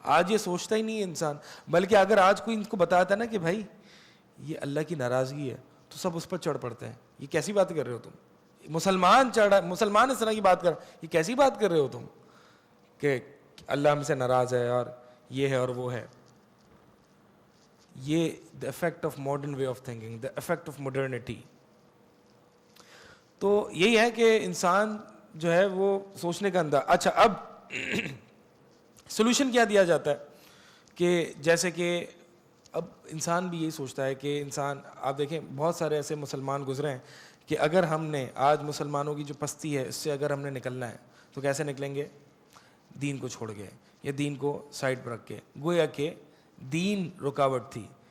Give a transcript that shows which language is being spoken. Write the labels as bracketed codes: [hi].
[ur] آج یہ سوچتا ہی نہیں ہے انسان, بلکہ اگر آج کوئی ان کو بتاتا ہے نا کہ بھائی یہ اللہ کی ناراضگی ہے, تو سب اس پر چڑھ پڑتے ہیں. یہ کیسی بات کر رہے ہو تم؟ مسلمان اس طرح کی بات کر, یہ کیسی بات کر رہے ہو تم کہ اللہ ہم سے ناراض ہے اور یہ ہے اور وہ ہے. [en] یہ the effect of modern way of thinking, the effect of modernity. [ur] تو یہی ہے کہ انسان جو ہے وہ سوچنے کا انداز. اچھا, اب سولوشن کیا دیا جاتا ہے کہ جیسے کہ اب انسان بھی یہی سوچتا ہے کہ انسان, آپ دیکھیں بہت سارے ایسے مسلمان گزرے ہیں کہ اگر ہم نے آج مسلمانوں کی جو پستی ہے اس سے اگر ہم نے نکلنا ہے تو کیسے نکلیں گے؟ دین کو چھوڑ کے یا دین کو سائڈ پر رکھ کے, گویا کہ دین رکاوٹ تھی.